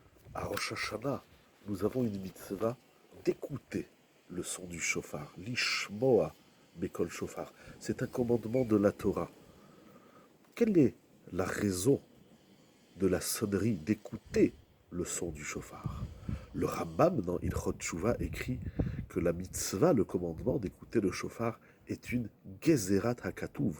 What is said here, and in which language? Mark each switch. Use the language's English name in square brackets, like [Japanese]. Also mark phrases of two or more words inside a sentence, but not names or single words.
[French] À Rosh Hashanah, nous avons une mitzvah d'écouter le son du shofar. [Hebrew] לשמוע בקול שופר. [French] C'est un commandement de la Torah. Quelle est la raison de la sonnerie d'écouter le son du shofar? Le Rambam dans Ilchot Tshuva écrit que la mitzvah, le commandement d'écouter le shofar, est une [Hebrew] גזירת הכתוב.